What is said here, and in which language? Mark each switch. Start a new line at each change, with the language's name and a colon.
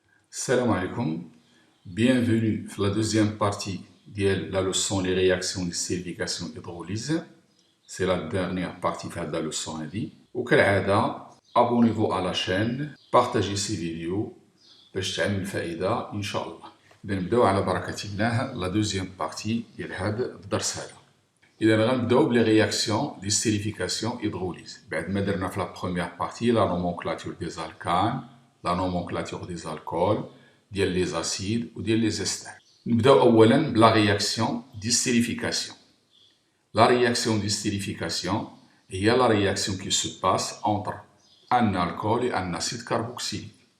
French: Salam alaikum, bienvenue dans la deuxième partie de la leçon les réactions de stérification hydrolyse. C'est la dernière partie de la leçon. وكالعادة abonnez-vous à la chaîne, partagez ces vidéos
Arabic: باش تعمل الفائدة إن شاء الله. إذا نبداو على بركة الله
French: la deuxième partie
Arabic: ديال هذا الدرس هذا. إذا غنبداو بلي رياكسيون دي
French: stérification hydrolyse.
Arabic: بعد ما درنا في
French: la première partie la nomenclature des alcanes, la nomenclature des alcools, ديال les acides ou ديال les esters.
Arabic: نبداو أولا بلا
French: réaction de stérification. La réaction de stérification est la réaction qui se passe entre un alcool et un acide carboxylique.